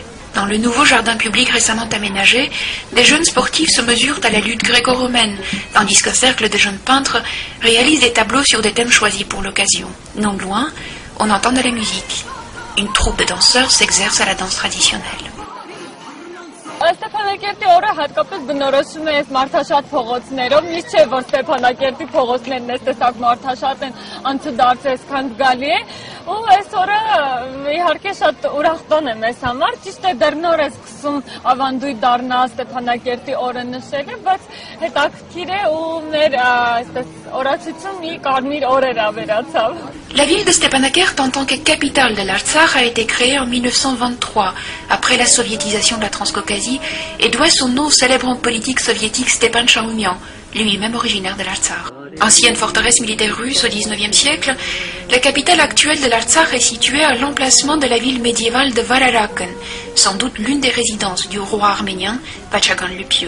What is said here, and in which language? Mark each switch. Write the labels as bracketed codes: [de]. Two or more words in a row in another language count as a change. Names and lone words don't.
[fr] Dans le nouveau jardin public récemment aménagé, des jeunes sportifs se mesurent à la lutte gréco-romaine, tandis qu'un cercle de jeunes peintres réalise des tableaux sur des thèmes choisis pour l'occasion. Non loin, on entend de la musique. Une troupe de danseurs s'exerce à la danse traditionnelle. [hy] Ստեփանակերտի օրը հատկապես բնորոշում է այս մարդաշատ փողոցներով, միշտ չէ որ Ստեփանակերտի փողոցներն այս տեսակ մարդաշատ են անցուդարձ այսքան զգալի է, ու այս օրը իհարկե շատ ուրախ տոն է մեզ համար, ճիշտ է դեռ նոր է սկսում ավանդույթ դառնա Ստեփանակերտի օրը նշելը, բայց հետաքրքիր է ու մեր այսպես օրացություն մի կարմիր օրեր ավերացավ։ [fr] La ville de Stepanakert en tant que capitale de l'Artsakh a été créée en 1923, après la soviétisation de la Transcaucasie, et doit son nom au célèbre homme politique soviétique Stepan Chaounian, lui-même originaire de l'Artsakh. Ancienne forteresse militaire russe au XIXe siècle, la capitale actuelle de l'Artsakh est située à l'emplacement de la ville médiévale de Vararaken, sans doute l'une des résidences du roi arménien Pachagan le Pieux.